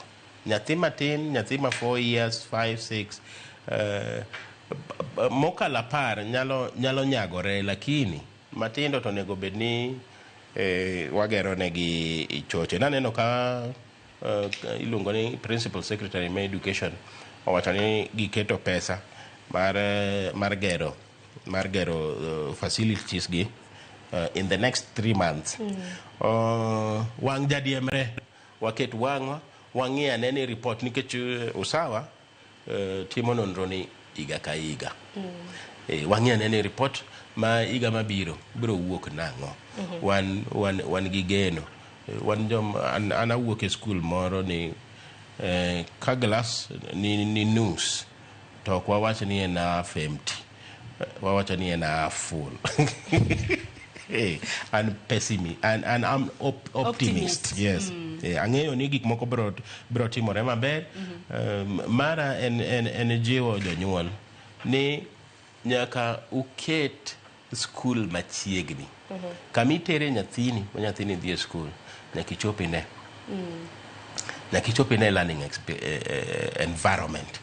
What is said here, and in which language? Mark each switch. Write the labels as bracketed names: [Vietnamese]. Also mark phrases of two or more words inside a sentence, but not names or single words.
[Luo (Kenya and Tanzania)] Nyathi matin, nyathi ma 4 years, 5, 6 mokala par nyalo nyagore, lakini matindo to nego bedni wagero negi choche. Naneno ka iluongo ni [English] principal secretary [Luo (Kenya and Tanzania)] ma education owacho ni giketo pesa mar gero facilities gi [English] in the next 3 months. [Luo (Kenya and Tanzania)] Wang jadiemre waket wang'i anene report nikech Usawa timo nonro ni iga ka iga. Wang'i anene report ma iga mabiro biro wuok nang'o. Wan gi geno. An awuok e skul moro ni ka glass ni nus to ok wawacho ni en [English] half empty, [Luo (Kenya and Tanzania)] wawacho ni en [English] half full. I'm pessimist and I'm optimist. Yes. [Luo (Kenya and Tanzania)] Ang'eyo ni gik moko bro timore maber. Mara en jiwo jonyuol ni nyaka uket skul machiegni. Kamitere nyathini dhi e skul nyaka ichopine. Nyaka ichopine [English] learning environment.